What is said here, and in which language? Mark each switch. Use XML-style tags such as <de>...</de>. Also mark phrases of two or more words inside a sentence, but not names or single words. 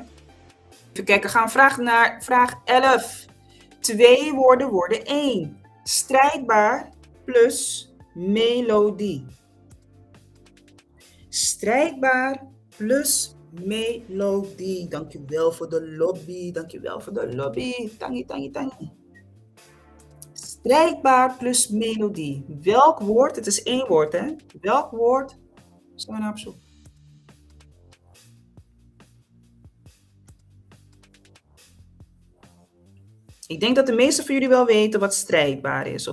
<nl>Even kijken, gaan we naar vraag 11. 2 woorden worden 1. Strijdbaar plus melodie. Strijdbaar plus melodie. Dankjewel voor de lobby. Dankjewel voor de lobby.</nl> <srn>Tangi, tangi, tangi.</srn> <nl>Strijdbaar plus melodie. Welk woord? Het is 1 woord, hè? Welk woord zijn we nou op zoek? Ik denk dat de meesten van jullie wel weten wat strijdbaar is.</nl>